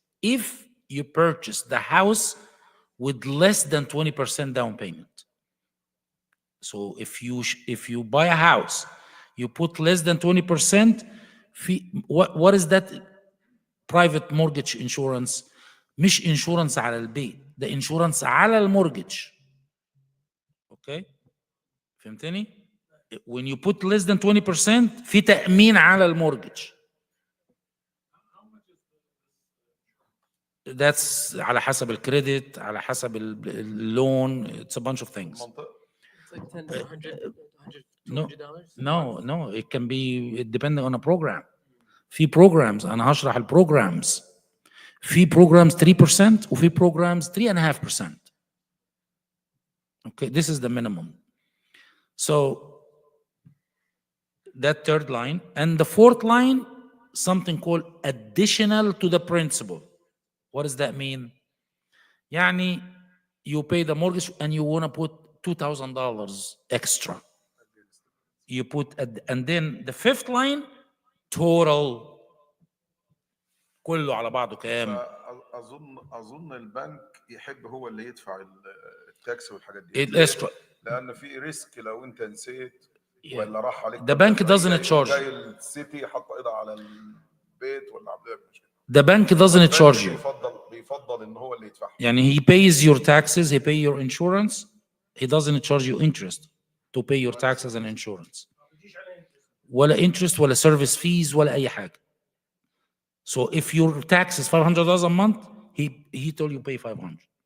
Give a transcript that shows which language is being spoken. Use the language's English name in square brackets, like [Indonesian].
[English] If you purchase the house with less than 20% down payment. So if you buy a house, you put less than 20%, what is that private mortgage insurance? [Arabic] مش insurance على البيت، ده insurance على المورجج. [English] Okay? [Arabic] فهمتني؟ [English] When you put less than 20% [Arabic] في تأمين على المورجج. [English] That's [Arabic] على حسب الكريدت، على حسب اللون. [English] It's a bunch of things. It's like $10 to $100, $200. No. It can be depending on a program. [Arabic] في programs أنا هشرح programs. في programs 3% وفي programs 3.5%. [English] Okay, this is the minimum. So that third line, and the fourth line, something called additional to the principal. What does that mean? يعني you pay the mortgage and you want to put $2,000 extra. You put, and then the fifth line, total. [Arabic] كله على بعضه كام؟ اظن البنك يحب هو اللي يدفع التاكس والحاجات دي. الاسكرو. لان في ريسك لو انت نسيت ولا راح عليك. [English] The bank doesn't charge. [Arabic] جاي السيتي حط ايدها على البيت ولا عملها مشكله. [English] The bank doesn't charge you. [Arabic] بيفضل ان هو اللي يدفعها. [English] يعني he pays your taxes, he pay your insurance, he doesn't charge you interest to pay your taxes and insurance. [Arabic] ولا interest ولا service fees ولا أي حاجة. [English] So if your tax is $500 a month, he told you pay $500.